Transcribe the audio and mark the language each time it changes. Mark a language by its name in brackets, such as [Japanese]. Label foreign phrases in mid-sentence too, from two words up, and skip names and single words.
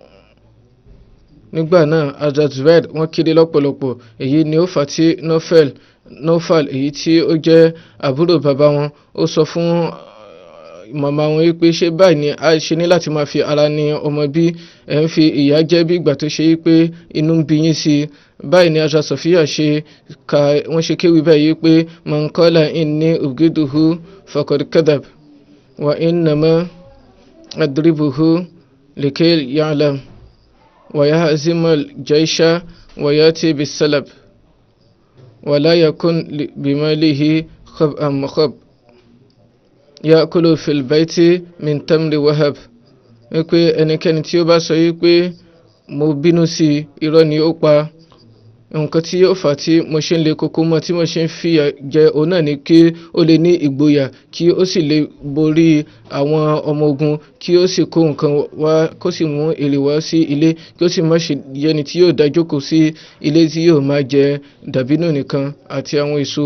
[Yoruba] Nígbà náà Hazrat Zubair wọ́n kéré lọ́pọ̀lọpọ̀, èyí ni ó fà tí Naufal èyí tí ó jẹ́ àbúrò bàbá wọn ó sọ fún màmá wọn wípé ṣé báyìí ni a ṣe ní láti máa fi ara ní ọmọ bí ẹ̀ ń fi ìyá jẹ́ bí ìgbà tó ṣe wípé inú ń bí yín sí. Báyìí ni Hazrat Safiya wọ́n ṣe kéwì báyìí wípé [Arabic] من قال إني أبغضه فقد كذب وإنما أضربه لكي يعلم ويهزم الجيش ويأتي بالسلب ولا يكن بماله خبأ مخبأ يأكل في البيت من تمر وحب. [Yoruba] Wípé ẹnikẹ́ni tí ó bá sọ wípé mo bínú sí irọ́ ni ó pa, nǹkan tí ó fà á tí mo ṣe ń le koko mọ́ tí mo ṣe ń fìyà jẹ òun náà ni kí ó lè ní ìgboyà kí ó sì lè borí àwọn ọmọ ogun kí ó sì kó nǹkan wá kó sì mú èrè wá sí ilé kí ó sì má ṣe yẹni tí yóò dájókòó sí ilé tí yóò máa jẹ dàbínù nìkan àti àwọn èso.